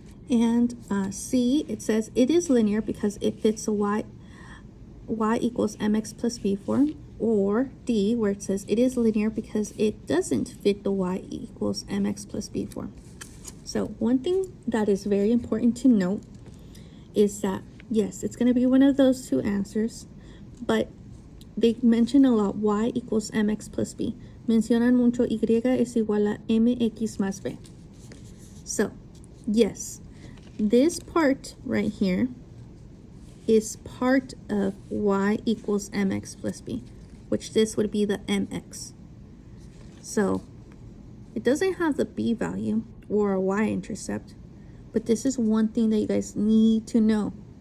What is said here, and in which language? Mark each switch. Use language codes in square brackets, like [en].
[en] And C, it says it is linear because it fits a y equals mx plus b form, or D, where it says it is linear because it doesn't fit the y equals mx plus b form. So one thing that is very important to note is that, yes, it's going to be one of those two answers, but they mention a lot y equals mx plus b. [es] Mencionan mucho y es igual a mx más b. [en] So, yes, this part right here is part of y equals mx plus b, which this would be the mx. So it doesn't have the b value or a y-intercept, but this is one thing that you guys need to know.